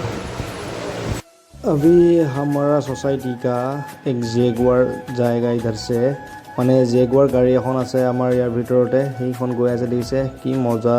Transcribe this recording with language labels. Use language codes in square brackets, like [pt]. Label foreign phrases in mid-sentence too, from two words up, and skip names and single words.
[hi] अभी हमारा सोसाइटी का एक जेगुआर जाएगा इधर से माने जेगुआर गाड़ी [as] এখন আছে আমাৰ ইয়াৰ ভিতৰতে সেইখন গৈ আছে দিছে কি মজা